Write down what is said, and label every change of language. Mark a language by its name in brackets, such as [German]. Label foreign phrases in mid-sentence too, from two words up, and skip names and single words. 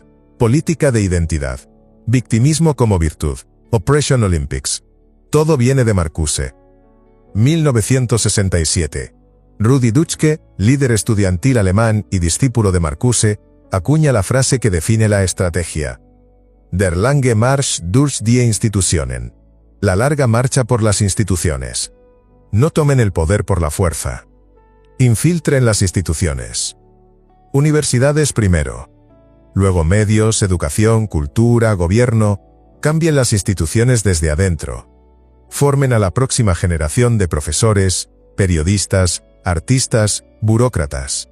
[Spanish] Política de identidad. Victimismo como virtud. [English] Oppression Olympics. [Spanish] Todo viene de Marcuse. 1967. Rudi Dutschke, líder estudiantil alemán y discípulo de Marcuse, acuña la frase que define la estrategia. [German] Der lange Marsch durch die Institutionen. [Spanish] La larga marcha por las instituciones. No tomen el poder por la fuerza. Infiltren las instituciones. Universidades primero. Luego medios, educación, cultura, gobierno. Cambien las instituciones desde adentro. Formen a la próxima generación de profesores, periodistas, artistas, burócratas.